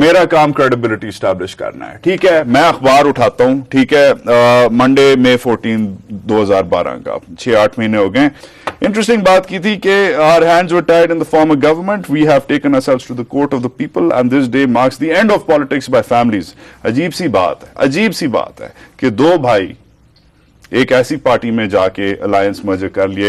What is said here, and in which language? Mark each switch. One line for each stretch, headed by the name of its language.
Urdu: میرا کام credibility establish کرنا ہے. ٹھیک ہے، میں اخبار اٹھاتا ہوں، ٹھیک ہے، منڈے May 14, 2012 کا 6-8 مہینے ہو گئے. انٹرسٹنگ بات کی تھی کہ
English: our hands were tied in the former government. We have taken ourselves to the court of the people and this day marks the end of politics by families.
Urdu: عجیب سی بات ہے کہ دو بھائی ایک ایسی پارٹی میں جا کے الائنس مرجر کر لیے.